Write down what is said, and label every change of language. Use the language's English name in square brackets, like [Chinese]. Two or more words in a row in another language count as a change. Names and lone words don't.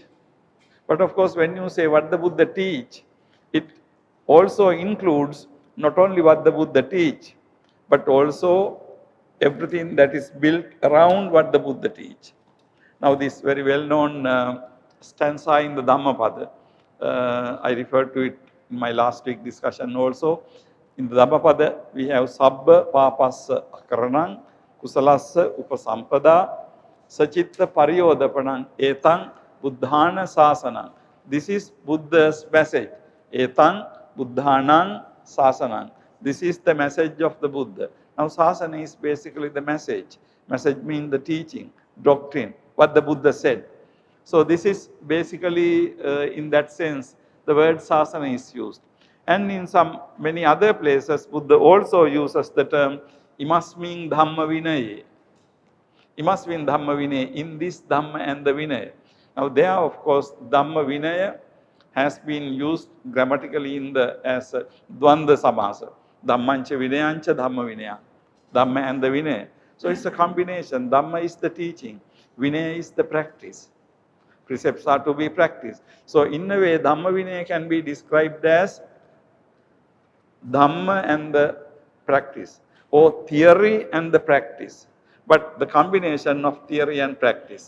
[English] But of course, when you say what the Buddha teach, it also includes not only what the Buddha teach, but also everything that is built around what the Buddha teach. Now, this very well-known stanza in the Dhammapada, I referred to it in my last week discussion also. In the Dhammapada, we have [Pali] Sabba Papassa Akaranang, Kusalassa Upasampada, Sachitta Pariyodapanang, Etang Buddhana Sasanang. [English] This is Buddha's message. [Pali] Etang Buddhanang Sasanang. [English] This is the message of the Buddha. Now, Sasana is basically the message. Message means the teaching, doctrine, what the Buddha said. So this is basically, in that sense, the word Sasana is used. And in many other places, Buddha also uses the term [Pali] imasmin dhamma vinaya. Imasmin dhamma vinaya, [English] in this dhamma and the vinaya. Now there, of course, dhamma vinaya has been used grammatically as a [Sanskrit] dvanda samasa. [Pali] Dhammancha vinayancha dhamma vinaya. [English] Dhamma and the vinaya. So it's a combination. Dhamma is the teaching. Vinaya is the practice. Precepts are to be practiced. So in a way, Dhamma Vinaya can be described as Dhamma and the practice, or theory and the practice, but the combination of theory and practice.